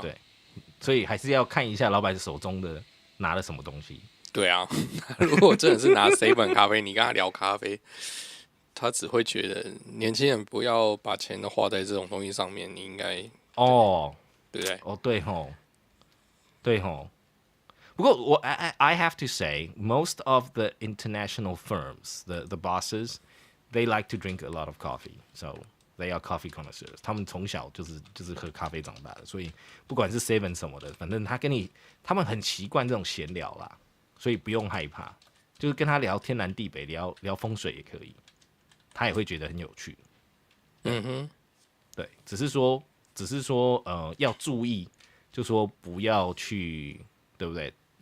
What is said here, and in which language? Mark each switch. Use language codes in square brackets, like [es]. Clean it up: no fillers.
[zh] 对，所以还是要看一下老板手中的拿了什么东西。对啊，如果真的是拿 7 咖啡，你跟他聊咖啡，他只会觉得年轻人不要把钱都花在这种东西上面，你应该对不对？对吼。不过 [en] I have to say, most of the international firms, the bosses, they like to drink a lot of coffee, so they are coffee connoisseurs. [zh] 他们从小就是喝咖啡长大的，所以不管是 7 什么的，反正他们很习惯这种闲聊啦。所以不用害怕，就是跟他聊天南地北，聊风水也可以，他也会觉得很有趣。对，只是说要注意，就说不要去，对不对？